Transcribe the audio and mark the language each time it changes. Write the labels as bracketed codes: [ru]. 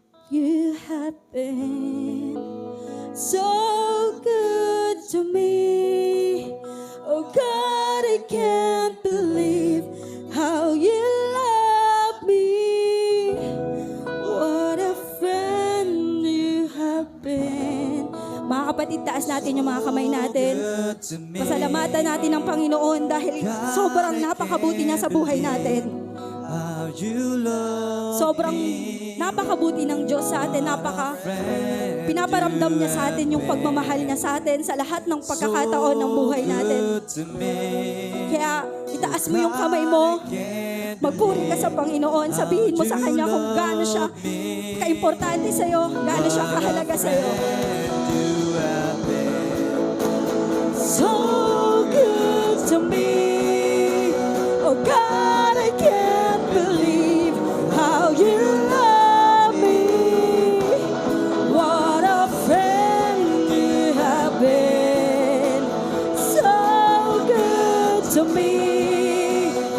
[en] You have been so good to me. Oh God, I can't believe how you love me. What a friend you have been. [tl] Mga kapatid, taas natin yung mga kamay natin. [en] Good to me. [tl] Pasalamatan natin ang Panginoon dahil sobrang napakabuti niya sa buhay natin. [en] How you love [tl] Sobrang napakabuti ng Diyos sa atin, pinaparamdam niya sa atin yung pagmamahal niya sa atin sa lahat ng pagkakataon ng buhay natin. [en] good to me. [tl] Kaya itaas mo yung kamay mo, magpuri ka sa Panginoon, sabihin mo sa Kanya kung gaano siya kaimportante sa'yo, gaano siya kahalaga sa'yo. [en] So good to me, oh God, I can't believe how you love me. What a friend you have been, so good to me.